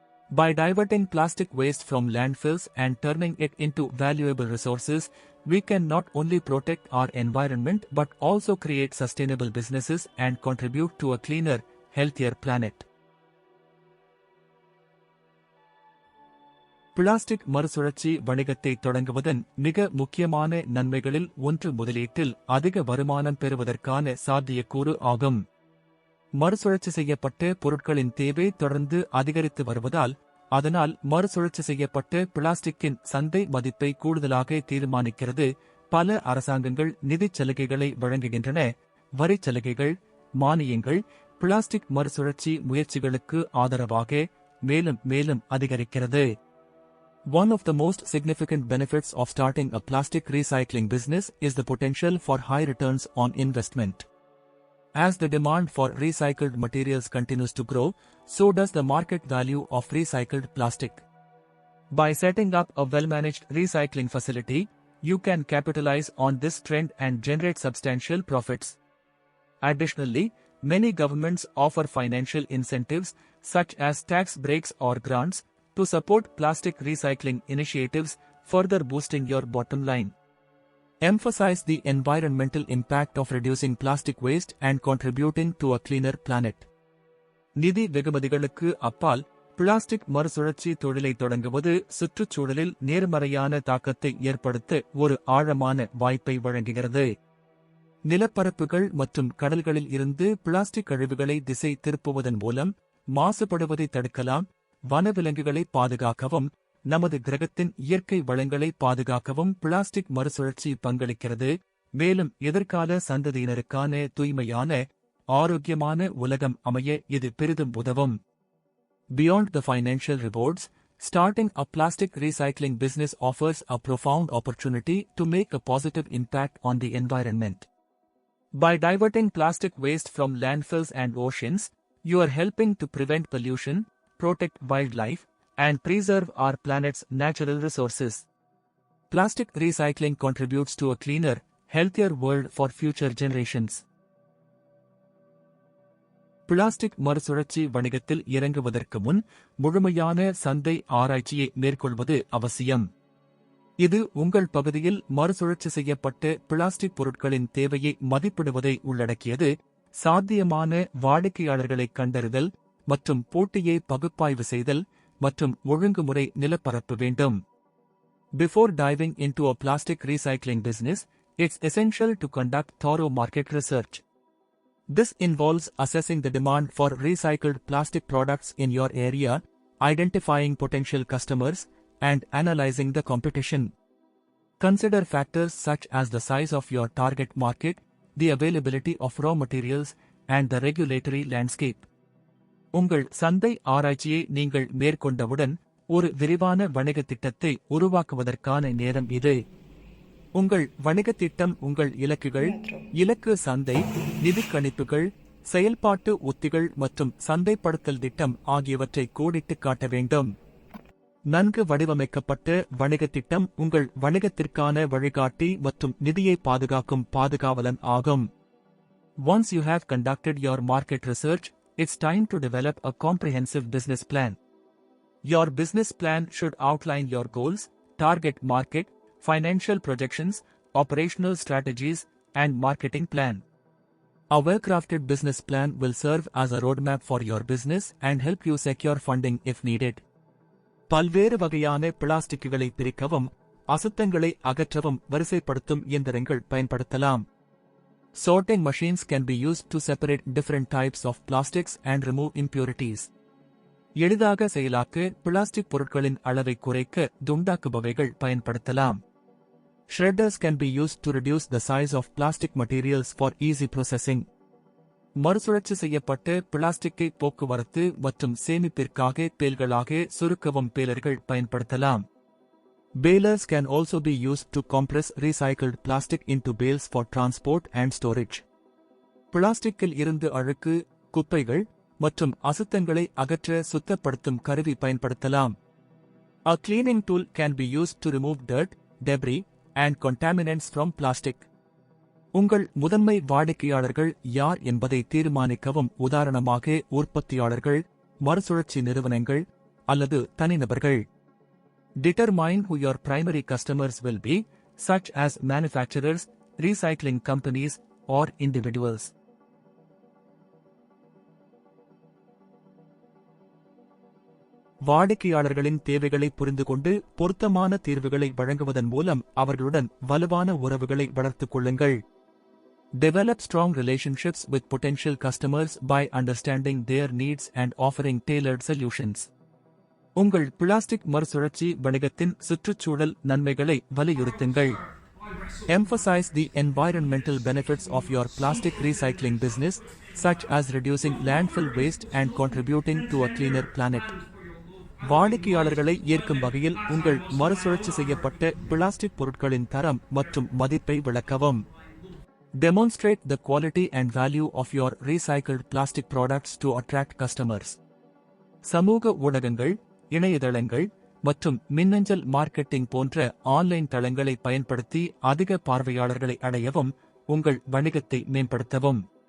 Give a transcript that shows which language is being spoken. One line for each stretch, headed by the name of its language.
English: By diverting plastic waste from landfills and turning it into valuable resources, we can not only protect our environment but also create sustainable businesses and contribute to a cleaner, healthier planet.
Tamil: Plastic மறுசுழற்சி வணிகத்தை தொடங்குவதன் மிக முக்கியமான நன்மைகளில் ஒன்று முதலீட்டில் அதிக வருமானம் பெறுவதற்கான சாத்தியக்கூறு ஆகும். மறுசுழற்சி செய்யப்பட்ட பொருட்களின் தேவை தொடர்ந்து அதிகரித்து வருவதால், அதனால் மறுசுழற்சி செய்யப்பட்ட பிளாஸ்டிக்கின் சந்தை மதிப்பை கூடுதலாக தீர்மானிக்கிறது. பல அரசாங்கங்கள் நிதிச் சலுகைகளை வழங்குகின்றன. வரிச் சலுகைகள், மானியங்கள் பிளாஸ்டிக் மறுசுழற்சி முயற்சிகளுக்கு ஆதரவாக மேலும் மேலும் அதிகரிக்கிறது.
English: One of the most significant benefits of starting a plastic recycling business is the potential for high returns on investment. As the demand for recycled materials continues to grow, so does the market value of recycled plastic. By setting up a well-managed recycling facility, you can capitalize on this trend and generate substantial profits. Additionally, many governments offer financial incentives, such as tax breaks or grants, to support plastic recycling initiatives, further boosting your bottom line. Emphasize the environmental impact of reducing plastic waste and contributing to a cleaner planet.
Tamil: நிதி வெகுமதிகளுக்கு அப்பால், plastic மறுசுழற்சி தொழிலை தொடங்குவது சுற்றுச்சூழலில் நேர்மறையான தாக்கத்தை ஏற்படுத்த ஒரு ஆழமான வாய்ப்பை வழங்குகிறது. நிலப்பரப்புகள் மற்றும் கடல்களில் இருந்து பிளாஸ்டிக் கழிவுகளை திசை திருப்புவதன் மூலம் மாசுபடுவதை தடுக்கலாம், வனவிலங்குகளை பாதுகாக்கவும், நமது கிரகத்தின் இயற்கை வளங்களை பாதுகாக்கவும் பிளாஸ்டிக் மறுசுழற்சி பங்களிக்கிறது. மேலும் எதிர்கால சந்ததியினருக்கான தூய்மையான, ஆரோக்கியமான உலகம் அமைய இது பெரிதும் உதவும்.
English: Beyond the financial rewards, starting a plastic recycling business offers a profound opportunity to make a positive impact on the environment. By diverting plastic waste from landfills and oceans, you are helping to prevent pollution, protect wildlife, and preserve our planet's natural resources. Plastic recycling contributes to a cleaner, healthier world for future generations.
Tamil: Plastic மறுசுழற்சி வணிகத்தில் இறங்குவதற்கு முன் முழுமையான சந்தை ஆராய்ச்சியை மேற்கொள்வது அவசியம். இது உங்கள் பகுதியில் மறுசுழற்சி செய்யப்பட்ட பிளாஸ்டிக் பொருட்களின் தேவையை மதிப்பிடுவதை உள்ளடக்கியது. சாத்தியமான வாடிக்கையாளர்களை கண்டறிதல் மற்றும் போட்டியை பகுப்பாய்வு செய்தல் மற்றும் ஒழுங்குமுறை நிலப்பரப்பு வேண்டும்.
English: Before diving into a plastic recycling business, it's essential to conduct thorough market research. This involves assessing the demand for recycled plastic products in your area, identifying potential customers, and analyzing the competition. Consider factors such as the size of your target market, the availability of raw materials, and the regulatory landscape.
Tamil: உங்கள் சந்தை ஆராய்ச்சியை நீங்கள் மேற்கொண்டவுடன் ஒரு விரிவான வணிகத் திட்டத்தை உருவாக்குவதற்கான நேரம் இது. உங்கள் வணிகத் திட்டம் உங்கள் இலக்குகள், இலக்கு சந்தை, நிதிக் கணிப்புகள், செயல்பாட்டு உத்திகள் மற்றும் சந்தைப்படுத்தல் திட்டம் ஆகியவற்றை கோடிட்டுக் காட்ட வேண்டும். நன்கு வடிவமைக்கப்பட்ட வணிகத் திட்டம் உங்கள் வணிகத்திற்கான வழிகாட்டி மற்றும் நிதியை பாதுகாக்கும் பாதுகாவலன் ஆகும்.
English: Once you have conducted your market research, it's time to develop a comprehensive business plan. Your business plan should outline your goals, target market, financial projections, operational strategies, and marketing plan. A well-crafted business plan will serve as a roadmap for your business and help you secure funding if needed.
Tamil: பல்வேறு வகையான பிளாஸ்டிக்குகளை பிரிக்கவும், அசுத்தங்களை அகற்றவும் வரிசைப்படுத்தும் இயந்திரங்கள் பயன்படுத்தலாம்.
English: Sorting machines can be used to separate different types of plastics and remove impurities.
Tamil: எளிதாக செயலாக்க plastic பொருட்களின் அளவை குறைக்க துண்டாக்குபவைகள் பயன்படுத்தலாம்.
English: Shredders can be used to reduce the size of plastic materials for easy processing.
Tamil: மறுசுழற்சி செய்யப்பட்ட பிளாஸ்டிக்கை போக்குவரத்து மற்றும் சேமிப்பிற்காக பேல்களாக சுருக்கவும் பேலர்கள் பயன்படுத்தலாம்.
English: Balers can also be used to compress recycled plastic into bales for transport and storage.
Tamil: பிளாஸ்டிக்கில் இருந்து அழுக்கு, குப்பைகள் மற்றும் அசுத்தங்களை அகற்ற சுத்தப்படுத்தும் கருவி பயன்படுத்தலாம்.
English: A cleaning tool can be used to remove dirt, debris, and contaminants from plastic.
Tamil: உங்கள் முதன்மை வாடிக்கையாளர்கள் யார் என்பதை தீர்மானிக்கவும், உதாரணமாக உற்பத்தியாளர்கள், மறுசுழற்சி நிறுவனங்கள் அல்லது தனிநபர்கள்.
English: Determine who your primary customers will be, such as manufacturers, recycling companies, or individuals.
Tamil: வாடிக்கையாளர்களின் தேவைகளை புரிந்துகொண்டு பொருத்தமான தீர்வுகளை வழங்குவதன் மூலம் அவர்களுடன் வலுவான உறவுகளை வளர்த்துக் கொள்ளுங்கள்.
English: Develop strong relationships with potential customers by understanding their needs and offering tailored solutions.
Tamil: உங்கள் பிளாஸ்டிக் மறுசுழற்சி வணிகத்தின் சுற்றுச்சூழல் நன்மைகளை வலியுறுத்துங்கள்.
English: Emphasize the environmental benefits of your plastic recycling business, such as reducing landfill waste and contributing to a cleaner planet.
Tamil: வாடிக்கையாளர்களை ஈர்க்கும் வகையில் உங்கள் மறுசுழற்சி செய்யப்பட்ட பிளாஸ்டிக் பொருட்களின் தரம் மற்றும் மதிப்பை விளக்கவும்.
English: Demonstrate the quality and value of your recycled plastic products to attract customers.
Tamil: சமூக ஊடகங்கள், இணையதளங்கள் மற்றும் மின்னஞ்சல் மார்க்கெட்டிங் போன்ற ஆன்லைன் தளங்களை பயன்படுத்தி அதிக பார்வையாளர்களை அடையவும், உங்கள் வணிகத்தை மேம்படுத்தவும்.